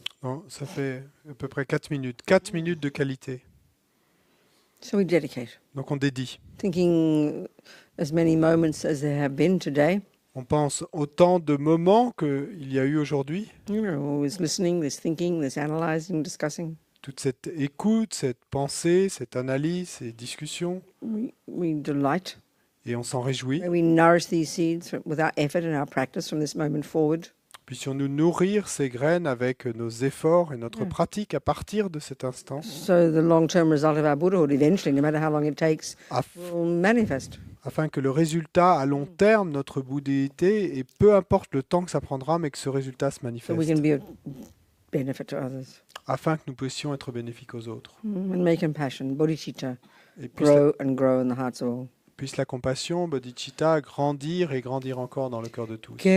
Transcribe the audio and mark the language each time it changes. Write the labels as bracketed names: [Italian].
[French] Bon, ça fait à peu près 4 minutes. 4 minutes de qualité. [English] So we dedicate, [French] Donc on dédie. [English] thinking as many moments as there have been today. [French] On pense autant de moments qu'il y a eu aujourd'hui. [English] You know, always listening, there's thinking, there's analyzing, discussing. [French] Toute cette écoute, cette pensée, cette analyse, ces discussions. [English] We delight. [French] Et on s'en réjouit. [English] May we nourish these seeds with our effort and our practice from this moment forward. [French] Puissions-nous nourrir ces graines avec nos efforts et notre pratique à partir de cet instant, [English] So the long-term result of our Buddhahood, eventually, no matter how long it takes, will manifest. [French] afin que le résultat à long terme, notre bouddhéité, et peu importe le temps que ça prendra, mais que ce résultat se [English] So we [French] manifeste, [English] can be of benefit to others. [French] afin que nous puissions être bénéfiques aux autres. [English] And may compassion, bodhicitta, [French] Et puisse la, [English] grow and grow in the hearts of all. [French] puisse la compassion, bodhicitta, grandir et grandir encore dans le cœur de tous.